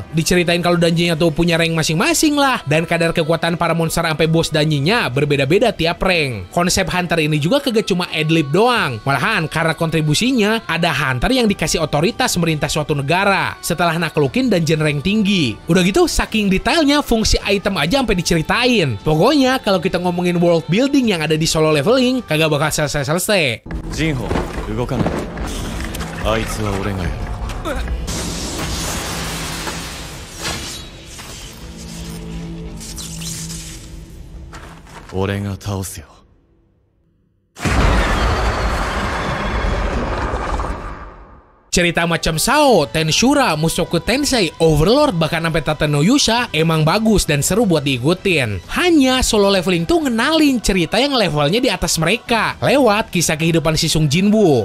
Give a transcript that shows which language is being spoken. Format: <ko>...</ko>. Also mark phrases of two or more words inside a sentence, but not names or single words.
<id>Diceritain kalau dungeonnya tuh punya rank masing-masing lah, dan kadar kekuatan para monster sampai boss dungeonnya berbeda-beda tiap rank. Konsep hunter ini juga kagak cuma adlib doang. Malahan karena kontribusinya, ada hunter yang dikasih otoritas merintah suatu negara setelah naklukin dungeon rank tinggi. Udah gitu, saking detailnya fungsi item aja sampai diceritain. Pokoknya kalau kita ngomongin</id> <en>world building</en> <id>yang ada di solo leveling, kagak bakal selesai-selesai. Jinho,</id> <ja>動かない。あいつは俺がやる。俺が倒すよ。</ja> <id>Cerita macam Sao, Tensura, Mushoku Tensei, Overlord, bahkan sampai Tatenoyusha emang bagus dan seru buat diikutin. Hanya solo leveling tuh ngenalin cerita yang levelnya di atas mereka lewat kisah kehidupan si Sung Jinwoo.</id>